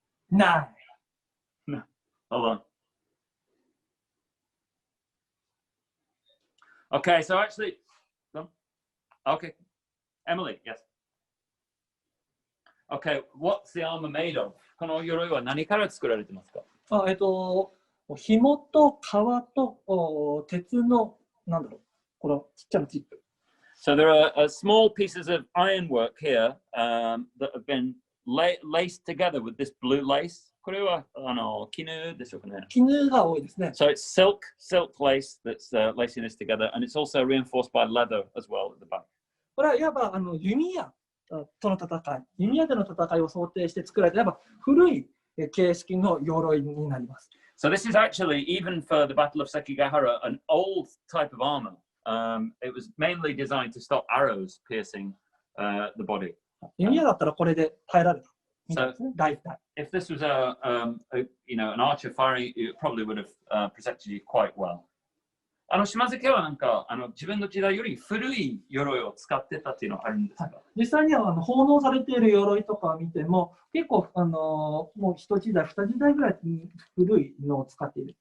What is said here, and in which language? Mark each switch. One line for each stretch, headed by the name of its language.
English: No. No. Hold on. Okay, so actually, okay. Emily, yes. Okay, what's the armor made of?
Japanese: この鎧は何から作られてますか？紐と革と鉄のこのちっちゃなチップ。
English: So there are small pieces of ironwork here that have been laced together with this blue lace.
Japanese: これは絹でしょうかね。絹が多いですね。
English: So it's silk lace that's lacing this together, and it's also reinforced by leather as well at the back.
Japanese: これはいわば弓矢との戦い、弓矢での戦いを想定して作られた古い形式の鎧になります。
English: So this is actually, even for the Battle of Sekigahara, an old type of armor. It was mainly designed to stop arrows piercing the body.
Japanese: 弓矢だったらこれで耐えられた。
English: So if this was an archer firing, it probably would have protected you quite well.
Japanese: 島津家はなんか自分の時代より古い鎧を使ってたっていうのはあるんですか？実際には奉納されている鎧とかを見ても結構もう一時代、二時代ぐらい古いのを使っている。